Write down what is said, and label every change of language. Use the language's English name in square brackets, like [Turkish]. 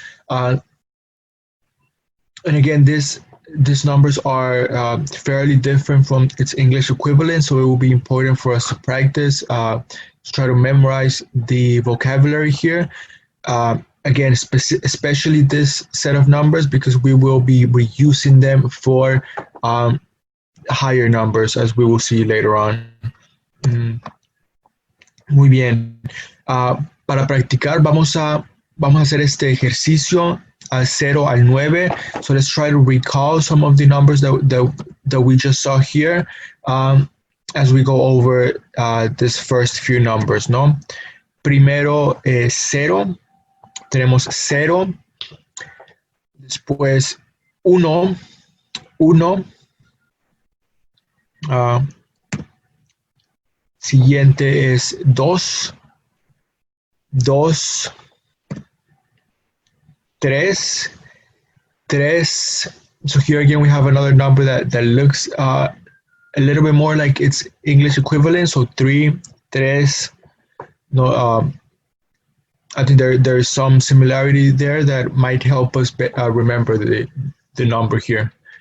[English] And again, these numbers are fairly different from its English equivalent, so it will be important for us to practice, to try to memorize the vocabulary here. Again, especially this set of numbers, because we will be reusing them for higher numbers, as we will see later on. [Spanish] Muy bien. Para practicar, vamos a hacer este ejercicio al 0 al 9. [English] So let's try to recall some of the numbers that we just saw here as we go over this first few numbers, ¿no? [Spanish] Primero, 0. Tenemos 0, después 1, 1, siguiente es 2, 2, 3, 3. [English] So here again we have another number that looks a little bit more like its English equivalent. So 3, 3. No, I think there is some similarity there that might help us remember the number here.